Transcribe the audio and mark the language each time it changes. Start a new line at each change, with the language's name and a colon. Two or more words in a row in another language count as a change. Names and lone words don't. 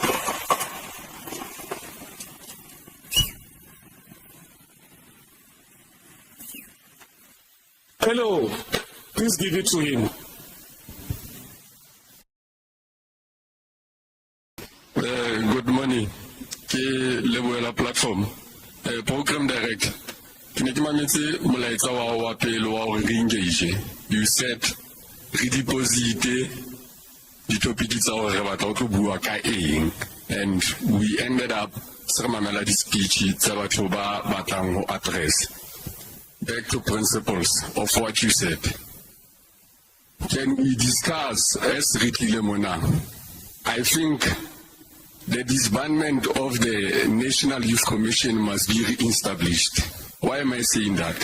English: Hello, please give it to him. Good morning.
Southern Sotho: Ke leboela platform.
English: Program direct.
Southern Sotho: Ke ne ke mametse molaetsa wa pele wa hore re engage.
English: You said
Southern Sotho: re deposit di topic tsa hore re batla go bua ka eng,
English: and we ended up
Southern Sotho: se re mamela di speech tsa batho ba batlang ho address.
English: Back to principles of what you said. Can we discuss as
Southern Sotho: Ritile Mona?
English: I think the disbandment of the National Youth Commission must be re-established. Why am I saying that?